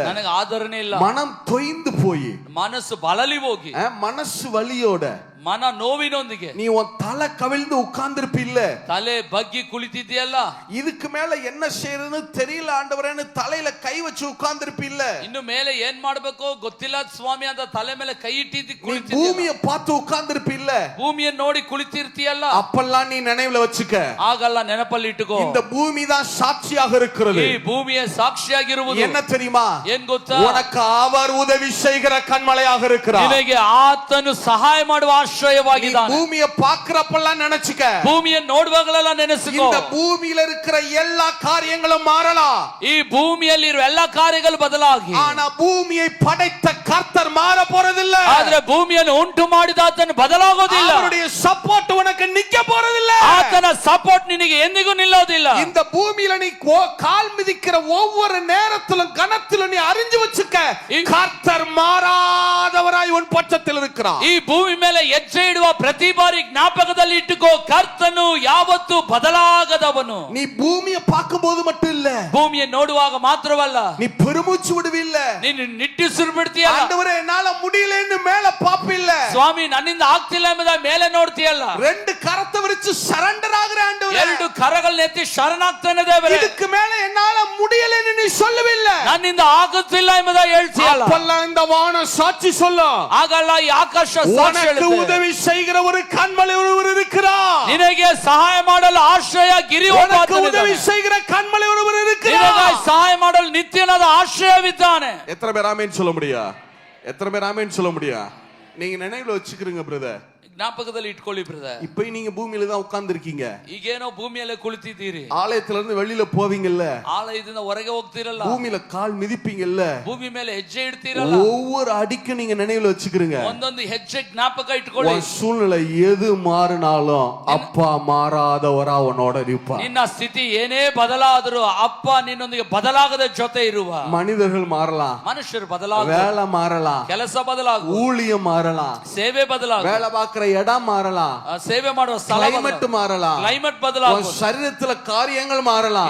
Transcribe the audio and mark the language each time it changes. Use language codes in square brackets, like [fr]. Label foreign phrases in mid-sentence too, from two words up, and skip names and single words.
[kn] ನನಗೆ ಆದರಣೆ ಇಲ್ಲ, [ta] மனம் தொய்ந்து போய், [kn] ಮನಸ್ಸು ಬಳಲಿ ಹೋಗಿ, [ta] மனசு வலியோட, [kn] ಮನ ನೋವಿನೊಂದಿಗೆ [ta] நீ உன் தலை கவிழ்ந்து உட்கார்ந்திருப்ப இல்ல, [kn] ತಲೆ ಬಗ್ಗಿ ಕುಳಿತಿದ್ಯಲ್ಲ, [ta] இதுக்கு மேல என்ன செய்யறதுன்னு தெரியல ஆண்டவரேன்னு தலையில கை வச்சு உட்கார்ந்திருப்ப இல்ல, [kn] ಇನ್ನು ಮೇಲೆ ಏನ್ ಮಾಡ್ಬೇಕು ಗೊತ್ತಿಲ್ಲ ಸ್ವಾಮಿ ಅಂತ ತಲೆ ಮೇಲೆ ಕೈ ಇಟ್ಟಿದ್ದು [ta] நீ [kn] ಕುಳಿತಿದ್ಯಲ್ಲ, [ta] பூமியை பார்த்து உட்கார்ந்திருப்ப இல்ல, [kn] ಭೂಮಿಯನ್ನು ನೋಡಿ ಕುಳಿತಿರ್ತೀಯಲ್ಲ, [ta] அப்பெல்லாம் நீ நினைவுல வச்சுக்க, [kn] ಆಗಲ್ಲ ನೆನಪಲ್ಲಿ ಇಟ್ಟುಕೋ. [ta] இந்த பூமி தான் சாட்சியாக இருக்கிறது. [kn] ಈ ಭೂಮಿಯ ಸಾಕ್ಷಿಯಾಗಿರುವುದು [ta] என்ன தெரியுமா? [kn] ಏನ್ ಗೊತ್ತಾ? [ta] உனக்கு அவர் உதவி செய்கிற கண்மலையாக இருக்கிறார். [kn] ನಿನಗೆ ಆತನು ಸಹಾಯ ಮಾಡುವ ಆಶ್ರಯವಾಗಿದ್ದಾನೆ. [ta] பூமியை பார்க்கிறப்பெல்லாம் நினைச்சுக்க, [kn] ಭೂಮಿಯನ್ನು ನೋಡುವಾಗಲೆಲ್ಲ ನೆನೆಸಿಕೋ, [ta] இந்த பூமியில இருக்கிற எல்லா காரியங்களும் மாறலாம், [kn] ಈ ಭೂಮಿಯಲ್ಲಿರುವ ಎಲ್ಲಾ ಕಾರ್ಯಗಳು ಬದಲಾಗಿ, [ta] ஆனா பூமியை படைத்த கர்த்தர் மாற போறதில்ல. [kn] ಆದ್ರೆ ಭೂಮಿಯನ್ನು ಉಂಟು ಮಾಡಿದ ಆತನು ಬದಲಾಗೋದಿಲ್ಲ. [ta] அவருடைய சப்போர்ட் உனக்கு நிக்க போறதில்ல. [kn] ಆತನ ಸಪೋರ್ಟ್ ನಿನಗೆ ಎಂದಿಗೂ ನಿಲ್ಲೋದಿಲ್ಲ. [ta] இந்த பூமியில நீ கால் மிதிக்கிற ஒவ்வொரு நேரத்திலும் கணத்திலும் நீ அறிஞ்சு வச்சுக்க, கர்த்தர் மாறாதவராய் உன் பட்சத்தில் இருக்கிறார். [kn] ಈ ಭೂಮಿ ಮೇಲೆ ಹೆಜ್ಜೆ ಇಡುವ ಪ್ರತಿ ಬಾರಿ ಜ್ಞಾಪಕದಲ್ಲಿ ಇಟ್ಟುಕೋ, ಕರ್ತನು ಯಾವತ್ತೂ ಬದಲಾಗದವನು. [ta] நீ பூமியை பார்க்கும்போது மட்டும் இல்ல, [kn] ಭೂಮಿಯನ್ನು ನೋಡುವಾಗ ಮಾತ್ರವಲ್ಲ, [ta] நீ பெருமூச்சு விடுவில்ல, [kn] ನೀನು ನಿಟ್ಟುಸಿರು ಬಿಡ್ತೀಯಲ್ಲ, [ta] ஆண்டவரே என்னால முடியலன்னு மேல பாப்பில்ல, [kn] ಸ್ವಾಮಿ ನನ್ನಿಂದ ಆಗ್ತಿಲ್ಲ ಎಂಬುದ ಮೇಲೆ ನೋಡ್ತೀಯಲ್ಲ, [ta] ரெண்டு கரத்தை விரிச்சு சரண்டர் ஆகுற ஆண்டவரே, [kn] ಎರಡು ಕರಗಳನ್ನ ಎತ್ತಿ ಶರಣಾಗ್ತಾನೆ ದೇವರೇ, [ta] இதுக்கு மேல என்னால முடியலன்னு நீ சொல்லவில்லை, [kn] ನನ್ನಿಂದ ಆಗುತ್ತಿಲ್ಲ ಎಂಬುದ ಹೇಳ್ತೀಯಲ್ಲ, [ta] அப்பெல்லாம் இந்த வானம் சாட்சி சொல்லும், [kn] ಆಗಲ್ಲ ಈ ಆಕಾಶ ಸಾಕ್ಷಿ [ta] உனக்கு [kn] ಹೇಳುತ್ತೆ. [ta] உதவி செய்கிற ஒரு கண்மலை ஒருவர் இருக்கிறார், [kn] ನಿನಗೆ ಸಹಾಯ ಮಾಡಲು ಆಶ್ರಯ ಗಿರಿ [ta] உனக்கு உதவி செய்கிற கண்மலை ஒருவர் இருக்கிறார், [kn] ಸಹಾಯ ಮಾಡಲು ನಿತ್ಯನಾದ ಆಶ್ರಯವಿದ್ದಾನೆ. [ta] எத்தனை பேர் ஆமென் சொல்ல முடியா? எத்தனை பேர் ஆமென் சொல்ல முடியா? நீங்க நினைவுல வச்சுக்கிறீங்க பிரதர், [kn] ಜ್ಞಾಪಕದಲ್ಲಿ ಇಟ್ಕೊಳ್ಳಿ ಬ್ರದರ್. [ta] இப்ப நீங்க பூமியில தான் உட்கார்ந்து இருக்கீங்க, [kn] ಈಗೇನೋ ಭೂಮಿಯಲ್ಲೇ ಕುಳಿತಿದ್ದೀರಿ, [ta] ஆலயத்துல இருந்து வெளியில போவீங்கல்ல, [kn] ಆಲಯದಿಂದ ಹೊರಗೆ ಹೋಗ್ತಿರಲ್ಲ, [ta] பூமியில கால் மிதிப்பீங்கல்ல, [kn] ಭೂಮಿ ಮೇಲೆ ಹೆಜ್ಜೆ ಇಡ್ತಿರಲ್ಲ, [ta] ஒவ்வொரு அடிக்கும் நீங்க நினைவுல வச்சுக்கிறீங்க. [kn] ಒಂದೊಂದು ಹೆಜ್ಜೆ ಜ್ಞಾಪಕ ಇಟ್ಕೊಳ್ಳಿ. [ta] உன் சூழ்நிலை எது மாறினாலும் அப்பா மாறாதவரா உன்னோட இருப்பார். [kn] ನಿನ್ನ ಸ್ಥಿತಿ ಏನೇ ಬದಲಾದರೂ ಅಪ್ಪ ನಿನ್ನೊಂದಿಗೆ ಬದಲಾಗದ ಜೊತೆ ಇರುವ. [ta] மனிதர்கள் மாறலாம், [kn] ಮನುಷ್ಯರು ಬದಲಾಗ, [ta] வேலை மாறலாம், [kn] ಕೆಲಸ ಬದಲಾಗ, [ta] ஊழியம் மாறலாம், [kn] ಸೇವೆ ಬದಲಾಗ, [ta] வேலை பார்க்கிற இடம் மாறலாம், [kn] ಸೇವೆ ಮಾಡುವ ಸ್ಥಳ [ta] கிளைமேட் மாறலாம், [kn] ಕ್ಲೈಮೇಟ್ ಬದಲಾಗ, [ta] உன் சரீரத்துல காரியங்கள் மாறலாம்,